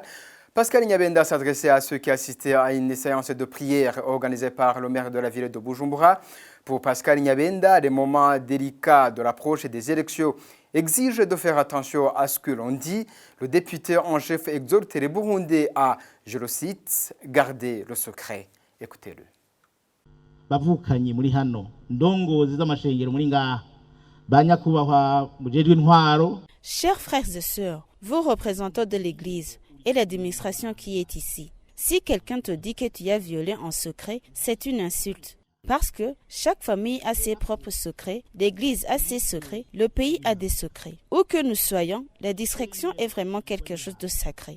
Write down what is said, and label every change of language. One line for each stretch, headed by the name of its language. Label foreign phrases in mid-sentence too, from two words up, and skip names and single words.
French: Pascal Nyabenda s'adressait à ceux qui assistaient à une séance de prière organisée par le maire de la ville de Bujumbura. Pour Pascal Nyabenda, les moments délicats de l'approche des élections exigent de faire attention à ce que l'on dit. Le député en chef exhorte les Burundais à, je le cite, garder le secret. Écoutez-le.
Rundi: Bavukanye muri hano ndongozi z'amashengero muri ngaha banyakubahwa mujejwe intwaro.
French: Chers frères et sœurs, vous représentants de l'Église et l'administration qui est ici. Si quelqu'un te dit que tu as violé en secret, c'est une insulte. Parce que chaque famille a ses propres secrets, l'Église a ses secrets, le pays a des secrets. Où que nous soyons, la discrétion est vraiment quelque chose de sacré.